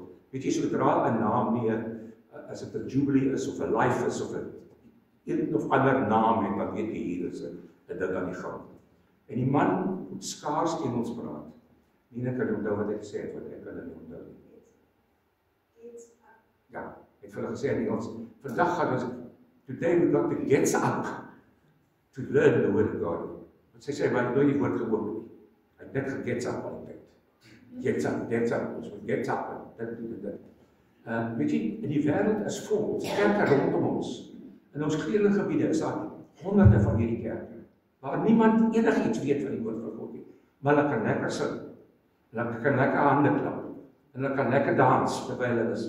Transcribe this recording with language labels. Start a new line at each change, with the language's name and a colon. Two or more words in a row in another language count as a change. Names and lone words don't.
Afrikaans: Weet jy, sodra 'n naam neer, as dit 'n Jubilee is of 'n Life is of 'n een of ander naam het, dan weet jy hier is 'n ding aan die gang. En die man moet skaars Engels praat. Nina kan onthou wat hy gesê het, wat ek kan nie onthou nie. Ja, hy het vir hulle gesê in Engels, vandag gaan ons,
English: today we got to get up to learn the word of God.
Afrikaans: Want sy sê, maar hy het nooit die woord gehoor nie. Hy het net
English: ge-gets up
Afrikaans: al die tyd.
English: Gets up,
Afrikaans: ons moet
English: get up,
Afrikaans: dit. Weet jy, in die wêreld is vol, ons kerke rondom ons, in ons kleine gebiede is daar honderde van hierdie kerke, waar niemand enigiets weet van die woord van God nie, maar hulle kan lekker sing, hulle kan lekker hande klap, en hulle kan lekker dans terwyl hulle sing.